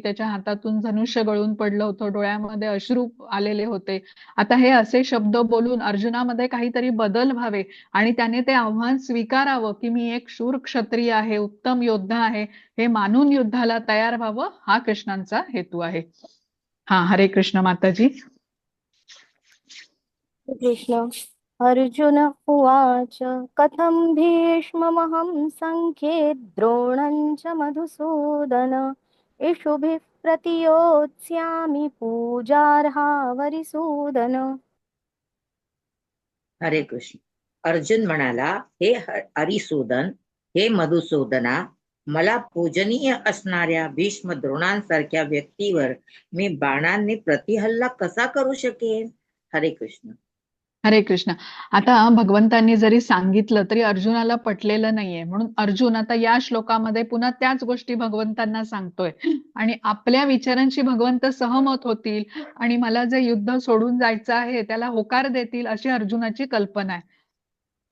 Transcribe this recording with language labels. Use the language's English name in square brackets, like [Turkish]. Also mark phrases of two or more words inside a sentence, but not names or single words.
[Marathi] त्याच्या हातातून धनुष्य गळून पडलं होतं, डोळ्यामध्ये अश्रू आलेले होते. आता हे असे शब्द बोलून अर्जुनामध्ये काहीतरी बदल व्हावे आणि त्याने ते आव्हान स्वीकारावं की मी एक शूर क्षत्रिय आहे, उत्तम योद्धा आहे, हे मानून युद्धाला तयार व्हावं, हा कृष्णांचा हेतू आहे. हा, हरे कृष्ण माताजी. कृष्ण. [Sanskrit] अर्जुन उवाच कथं भीष्ममहं संख्ये द्रोणं च मधुसूदन इषुभिः प्रतियोत्स्यामि पूजार्हा वरिसूदन. [Marathi] हरे कृष्ण. अर्जुन म्हणाला, हे हरिसूदन, हे मधुसूदना, मला पूजनीय असणाऱ्या भीष्म द्रोणांसारख्या व्यक्तीवर मी बाणांनी प्रतिहल्ला कसा करू शकेन? हरे कृष्ण. हरे कृष्ण. आता भगवंतांनी जरी सांगितलं तरी अर्जुनाला पटलेलं नाहीये. म्हणून अर्जुन आता या श्लोकामध्ये पुन्हा त्याच गोष्टी भगवंतांना सांगतोय आणि आपल्या विचारांशी भगवंत सहमत होतील आणि मला जे युद्ध सोडून जायचं आहे त्याला होकार देतील अशी अर्जुनाची कल्पना आहे.